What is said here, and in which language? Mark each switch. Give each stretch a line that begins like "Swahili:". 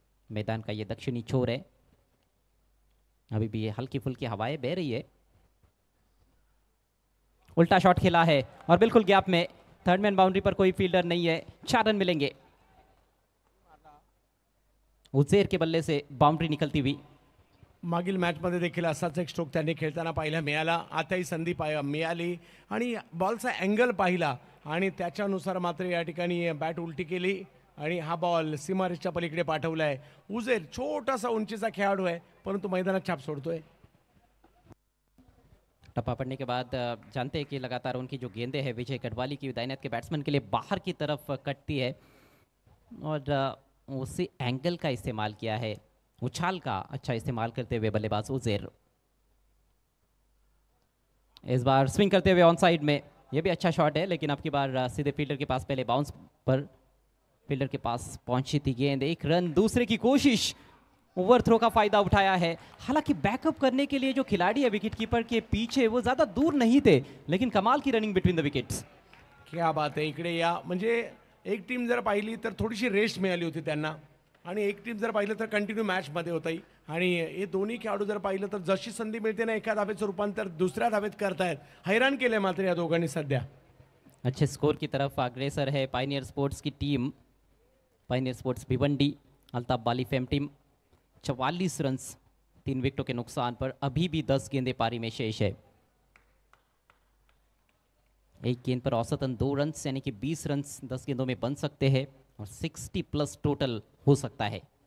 Hindi: मैदान का ये दक्षिणी छोर है. अभी भी ये हल्की फुल्की हवाएं बह रही है. उल्टा शॉट खेला है और बिल्कुल गैप में. थर्ड मैन बाउंड्री पर कोई फील्डर नहीं है. 4 रन मिलेंगे. उजेर के बल्ले से बाउंड्री निकलती हुई.
Marathi: मागील मॅचमध्ये देखील असाच एक स्ट्रोक त्यांनी खेळताना पाहायला मिळाला. आताही संधी मिळाली आणि बॉलचा अँगल पाहिला आणि त्याच्यानुसार मात्र या ठिकाणी बॅट उलटी केली आणि हा बॉल सीमारेषच्या पलीकडे पाठवलाय. उजेर छोटासा उंचीचा खेळाडू आहे, परंतु मैदानात छाप सोडतोय.
Hindi: टप्पा पड़ने के बाद जानते हैं कि लगातार उनकी जो गेंदें हैं विजय गढ़वाली की दाईनेत के बैट्समैन के लिए बाहर की तरफ कटती है और उसी एंगल का इस्तेमाल किया है, उछाल का अच्छा इस्तेमाल करते हुए बल्लेबाज उजेर. इस बार स्विंग करते हुए ऑन साइड में. ये भी अच्छा शॉट है, लेकिन अब की बार सीधे फील्डर के पास पहले बाउंस पर फील्डर के पास पहुंची थी गेंद. 1 रन. दूसरे की कोशिश. ओवर थ्रो का फायदा उठाया है. हालांकि बैकअप करने के लिए जो खिलाड़ी है विकेट कीपर के पीछे वो ज्यादा दूर नहीं थे, लेकिन कमाल की रनिंग बिटवीन द विकेट्स. क्या बात
Marathi: आहे. इकडे या. म्हणजे एक टीम जर पाहिली तर थोडीशी रेस्ट मिळाली होती त्यांना आणि एक टीम जर पाहिलं तर कंटिन्यू मॅचमध्ये होती. आणि हे दोन्ही खेळाडू जर पाहिलं तर जशी संधी मिळते ना एका धावेचं रूपांतर दुसऱ्या धावेत करतायत. हैराण केलंय मात्र या दोघांनी सध्या.
Hindi: अच्छे स्कोर की तरफ अग्रेसर है पायनियर स्पोर्ट्स की team. Pioneer sports Bhiwandi Altaf बाली फेम टीम 44 रन्स 3 विकेटों के नुकसान पर. अभी भी 10 गेंदें पारी में शेष है. एक गेंद पर औसतन 2 रन्स यानी कि 20 रन्स 10 गेंदों में बन सकते हैं और 60+ टोटल हो सकता है.